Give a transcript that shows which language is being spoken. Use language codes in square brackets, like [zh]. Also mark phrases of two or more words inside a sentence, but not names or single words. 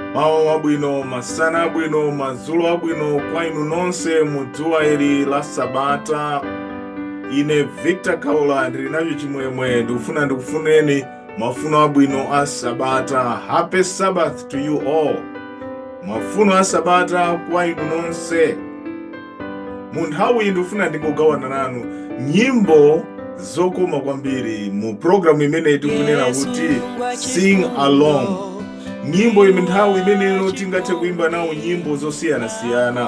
[ny] Mawa abwino, masana abwino, mazulu abwino kwa inu nonse mudzuwa ili la Sabata. Ine Victor Kaula ndili nacho chimwemwe ndikufuneni mafuno abwino a Sabata. [en] Happy Sabbath to you all. [ny] Mafuno a Sabata kwa inu nonse. Munthawi ndikufuna ndingogawana nanu nyimbo zokoma kwambiri mu programu imene tikunena kuti Sing Along. Nyimbo iminthawi imene tingathe kuimba nawo nyimbo zosiyana-siyana.